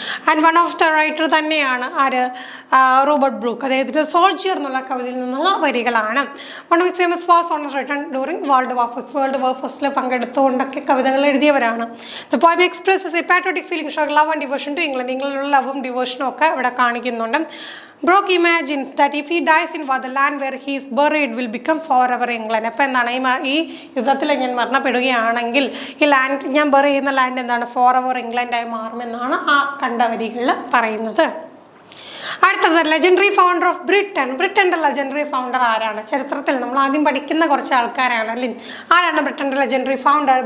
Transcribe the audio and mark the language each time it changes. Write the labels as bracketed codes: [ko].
[en] and one of the writer [ml] തന്നെയാണ് ആര്, [en] Robert Brooke. [ml] അദ്ദേഹത്തിൻ്റെ സോൾജിയർ എന്നുള്ള കവിതയിൽ നിന്നുള്ള വരികളാണ്. [en] one of his famous was on written during world war [ml] ഫസ്റ്റിൽ പങ്കെടുത്തുകൊണ്ടൊക്കെ കവിതകൾ എഴുതിയവരാണ്. [en] The poem expresses a patriotic feeling show love and devotion to England. [ml] ഇംഗ്ലണ്ടിലുള്ള ലവും ഡിവോഷനും ഒക്കെ ഇവിടെ കാണിക്കുന്നുണ്ട്. [en] Brooke imagines that if he dies in war, the land where he is buried will become forever England. [ml] അപ്പോൾ എന്താണ്, ഈ യുദ്ധത്തിൽ ഞാൻ മരണപ്പെടുകയാണെങ്കിൽ ഈ ലാൻഡ്, ഞാൻ ബറി ചെയ്യുന്ന ലാൻഡ് എന്താണ്, ഫോറെവർ ഇംഗ്ലണ്ടായി മാറുമെന്നാണ് ആ കണ്ട വരികളിൽ പറയുന്നത്. അടുത്തത് legendary founder of Britain. ബ്രിട്ടൻ്റെ legendary founder ആരാണ്? ചരിത്രത്തിൽ നമ്മൾ ആദ്യം പഠിക്കുന്ന കുറച്ച് ആൾക്കാരാണ് അല്ലേ. ആരാണ് ബ്രിട്ടൻ്റെ ലെജൻഡറി ഫൗണ്ടർ?